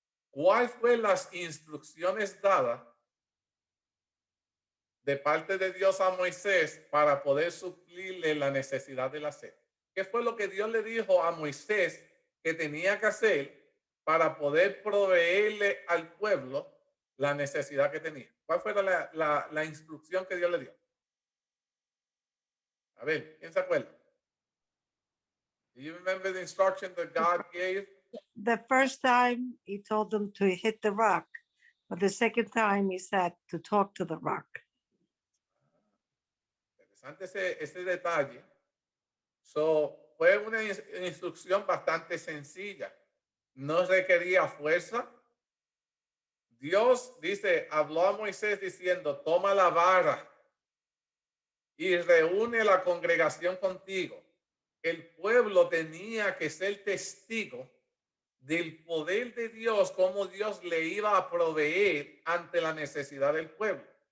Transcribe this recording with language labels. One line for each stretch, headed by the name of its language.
Spanish: ¿Cuál fue las instrucciones dadas de parte de Dios a Moisés para poder suplirle la necesidad de la sed? ¿Qué fue lo que Dios le dijo a Moisés que tenía que hacer para poder proveerle al pueblo la necesidad que tenía? ¿Cuál fue la instrucción que Dios le dio? A ver, ¿quién se acuerda?
English: Do you remember the instruction that God gave? The first time he told them to hit the rock, but the second time he said to talk to the rock.
Spanish: Interesante ese detalle. Fue una instrucción bastante sencilla. No requería fuerza. Dios dice, habló a Moisés diciendo, toma la vara y reúne la congregación contigo. El pueblo tenía que ser testigo del poder de Dios, cómo Dios le iba a proveer ante la necesidad del pueblo.